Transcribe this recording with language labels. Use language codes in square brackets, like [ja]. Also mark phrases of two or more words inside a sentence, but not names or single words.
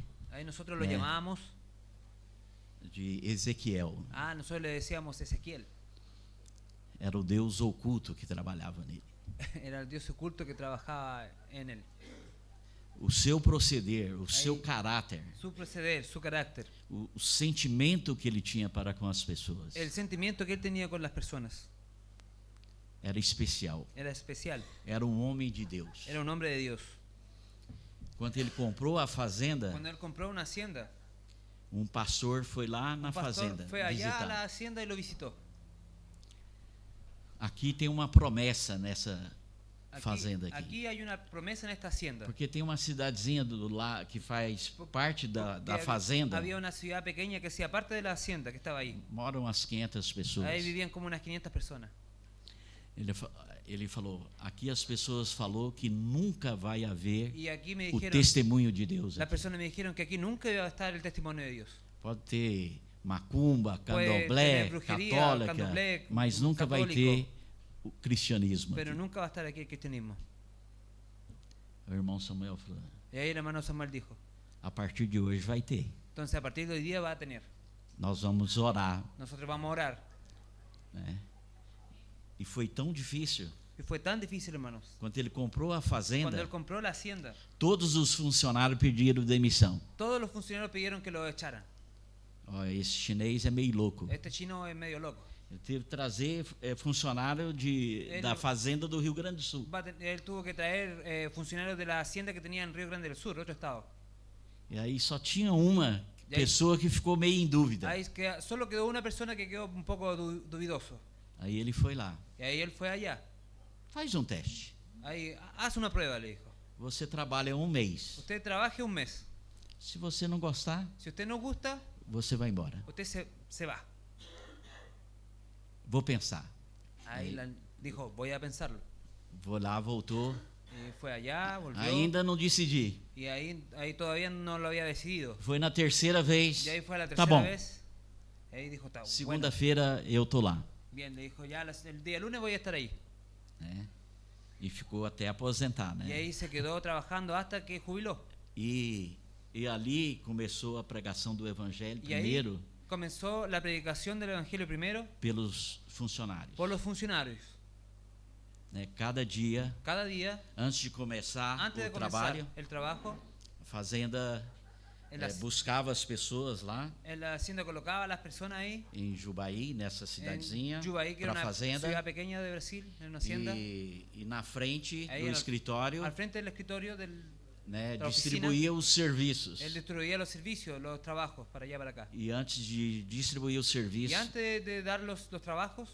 [es] Ahí nosotros lo llamábamos, de Ezequiel. nosotros le decíamos Ezequiel. [pt] Era o Deus oculto que trabalhava nele. [es] Era el Dios oculto que trabajaba en él. [pt] O seu proceder, o seu caráter, [es] Su proceder, su carácter, [pt] o sentimento que ele tinha para com as pessoas [es] el sentimiento que él tenía con las personas [pt] era especial. [es] era especial. [pt] Era um homem de Deus. [es] Era un hombre de Dios. [pt] Quando ele comprou a fazenda, [es] Cuando él compró una hacienda, [pt] um pastor foi lá na [es] un pastor [pt] fazenda [es] fue allá a la [pt] visitar. [es] hacienda y lo visitó. [pt] Aqui tem uma promessa fazenda aqui. [es] Aquí hay una promesa en esta hacienda. [pt] Porque tem uma cidadezinha lá que faz parte da fazenda. [es] Había una ciudad pequeña que hacía parte de la hacienda que estaba ahí. [pt] Moram umas 500 pessoas. [es] Ahí vivían como unas 500 personas. [pt] Ele falou, aqui as pessoas falou que nunca vai haver [es] Y aquí me [pt] o [es] dijeron, [pt] testemunho de Deus. [es] las [pt] Aqui. [es] personas me dijeron que aquí nunca iba a estar el testimonio de Dios. [pt] Pode ter macumba, [es] Puede [pt] candomblé, [es] tener brujería, [pt] católica, [es] candomblé, [pt] mas nunca vai [es] católico, [pt] ter o cristianismo. [es] Pero [pt] Aqui. [es] nunca va a estar aquí el cristianismo. [pt] O irmão Samuel falou, [es] Y ahí el hermano Samuel dijo, [pt] a partir de hoje vai ter. [es] entonces a partir de hoy día va a tener. [pt] Nós vamos orar. [es] Nosotros vamos a orar. [pt] Né? E foi tão difícil. [es] Y fue tan difícil, hermanos. [pt] Quando ele comprou a [es] Cuando [pt] fazenda, [es] él compró la hacienda, [pt] todos os funcionários pediram demissão. [es] todos los funcionarios pidieron que lo echaran. [pt] Ó, esse chinês é meio louco. [es] Este chino es medio loco. [pt] Ele teve que trazer funcionário da fazenda do Rio Grande do Sul. [es] Él tuvo que traer funcionarios de la hacienda que tenía en Río Grande del Sur, otro estado. [pt] E aí só tinha uma E aí- pessoa que ficou meio em dúvida. [es] Ahí solo quedó una persona que quedó un poco dudoso. [pt] Aí ele foi lá. [es] Y ahí él fue allá. [pt] Faz um teste. [es] Ahí, haz una prueba, le dijo. [pt] Você trabalha um mês. [es] Usted trabaje un mes. [pt] Se você não gostar, [es] Si usted no gusta, [pt] você vai embora. [es] usted se va. [pt] Vou pensar. [es] Ahí dijo, voy a pensarlo. [pt] Vou lá, voltou. [es] Y fue allá, volvió. [pt] Ainda não decidi. [es] Y ahí todavía no lo había decidido. [pt] Foi na terceira vez. [es] Y ahí fue la [pt] Tá [es] tercera [pt] bom. [es] vez. Y ahí dijo, está bueno. [pt] Segunda-feira eu tô lá. [es] Bien, le dijo, ya el día lunes voy a estar ahí. [pt] Né? E ficou até aposentar, [es] Y [pt] né? [es] ahí se quedó trabajando hasta que jubiló. [pt] E ali começou a pregação do evangelho [es] Y ahí [pt] primeiro [es] comenzó la predicación del Evangelio primero [pt] pelos funcionários. [es] por los funcionarios. [pt] Né? Cada dia, [es] Cada día, [pt] antes de começar [es] antes de [pt] o [es] comenzar [pt] trabalho, [es] el trabajo, [pt] a fazenda [es] en la, [pt] buscava as pessoas lá [es] en la hacienda colocaba a las personas ahí. [pt] em Jubaí, nessa cidadezinha, [es] En Jubaí, que era [pt] para a [es] una ciudad [pt] fazenda. [es] pequeña de Brasil, en una hacienda. [pt] E na frente [es] Ahí [pt] do [es] al- [pt] escritório, [es] Al frente del escritorio, [pt] né, da distribuía os serviços. [es] él distribuía los servicios, los trabajos para allá para acá. [pt] E antes de distribuir os [es] Y [pt] serviços, [es] antes de dar los trabajos,